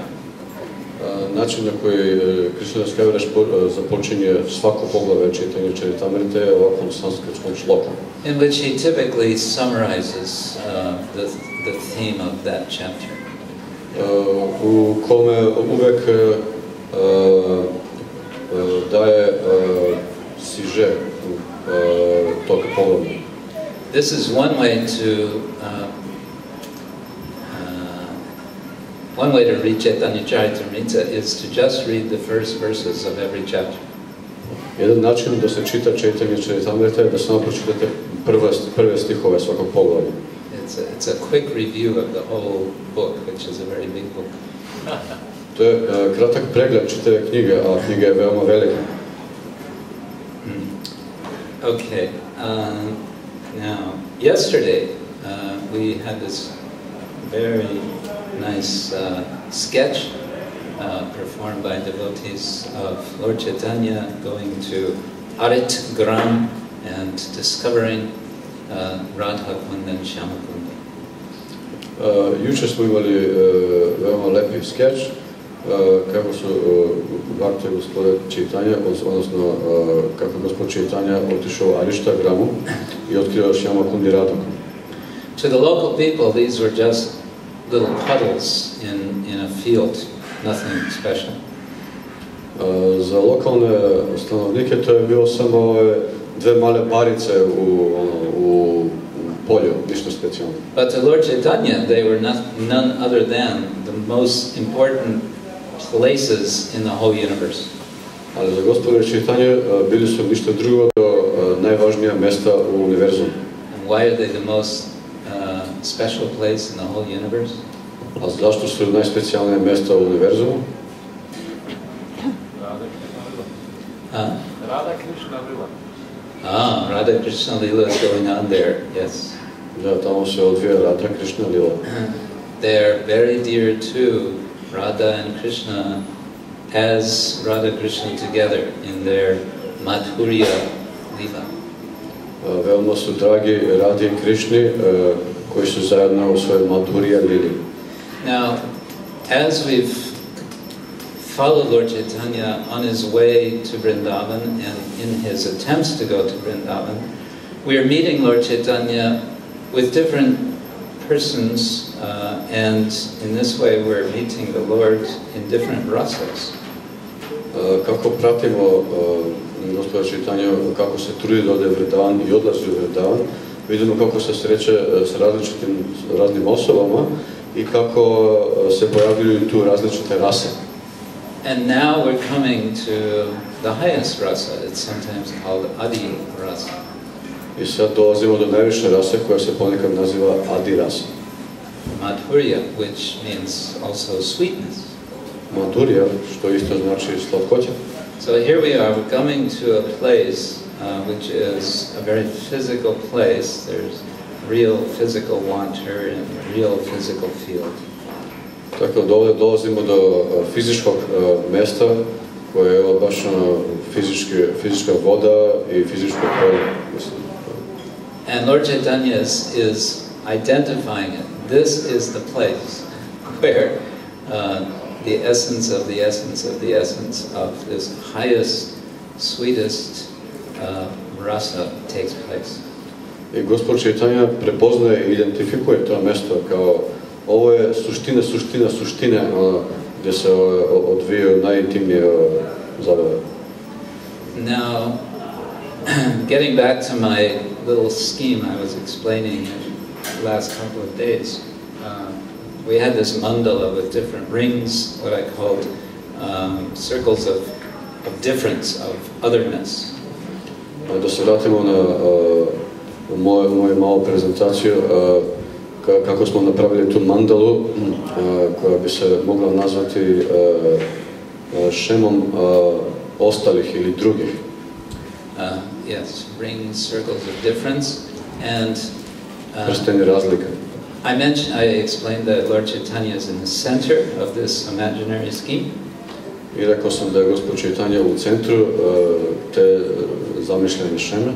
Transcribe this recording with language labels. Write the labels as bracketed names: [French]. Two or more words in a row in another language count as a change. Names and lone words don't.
[Serbian] Način na koji Krsna Ksetra Prabhu započinje svako poglavlje Caitanya Charitamrite je ovakvom sanskritskom šlokom. [English] In which he typically summarizes the theme of that chapter. [Serbian] U kome uvek daje siže tog poglavlja. [English] This is one way to read Caitanya Charitamrita is to just read the first verses of every chapter. [Serbian] Jedan način da se čita Caitanya Charitamrita je da samo pročitate prve stihove svakog poglavlja. [English] It's a quick review of the whole book, which is a very big book. [Serbian] To je kratak pregled čitave knjige, a knjiga je veoma velika. [English] Okay. Now, yesterday we had this very nice sketch performed by devotees of Lord Chaitanya going to Arit Gram and discovering Radha Kund and Shyama Kund. [Serbian] Jučer smo imali veoma lepi skeč kako su Bhakti gospoda Chaitanya, odnosno kako gospod Chaitanya otišao u Arishta Gramu i otkrio Shyama Kund i Radha Kund. [English] To the local people, these were just little puddles in a field, nothing special. [Serbian] Za lokalne stanovnike to je bilo samo dve male barice u polju, ništa specijalno. [English] But to Lord Chaitanya, they were none other than the most important places in the whole universe. [Serbian] Ali za gospodina Chaitanya bili su ništa drugo do najvažnija mesta u univerzumu. [English] And why are they the most special place in the whole universe? [Serbian] A zašto su najspecijalnije mesta u univerzumu? [English] Radha Krishna Lila. Radha Krishna Lila is going on there, yes. [Serbian] Da, tamo se odvija Radha Krishna Lila. [English] They are very dear to Radha and Krishna as Radha Krishna together in their Madhurya Lila. [Serbian] Veoma su dragi Radhi i Krishni koji su zajedno u svojoj Madhurya Lili. [English] Now, as we've followed Lord Chaitanya on his way to Vrindavan and in his attempts to go to Vrindavan, we are meeting Lord Chaitanya with different persons, and in this way we're meeting the Lord in different rasas. [Serbian] kako pratimo gospoda Čaitanju, kako se trudi da ode u Vrindavan i odlazi u Vrindavan, vidimo kako se sreće s raznim osobama i kako se pojavljuju tu različite rase. [English] And now we're coming to the highest rasa. It's sometimes called Adi rasa. [Serbian] I sad dolazimo do najviše rase koja se ponekad naziva Adi rasa. [English] Madhurya, which means also sweetness. [Serbian] Madhurya, što isto znači slatkoća. [English] So here we are, we're coming to a place which is a very physical place. There's real physical water and real physical field. [Serbian] Tako da ovdje dolazimo do fizičkog mjesta koje je baš fizička voda i fizičko polje. [English] And Lord Caitanya is identifying it. This is the place where the essence of the essence of the essence of this highest, sweetest rasa takes place. [Serbian] I Gospod Caitanya prepoznaje i identifikuje to mjesto kao ovo je suština gdje se odvijaju najintimnije zabave. [English] Now, getting back to my little scheme I was explaining the last couple of days, we had this mandala with different rings, what I called circles of difference, of otherness. [Serbian] Da se vratimo na moju malu prezentaciju, kako smo napravili tu mandalu koja bi se mogla nazvati šemom ostalih ili drugih. [English] Yes, rings, circles of difference, and [Serbian] prsteni razlike. [English] I explained that Lord Caitanya is in the center of this imaginary scheme. [Serbian] I rekao sam da je Gospod Caitanya u centru te zamišljene šeme.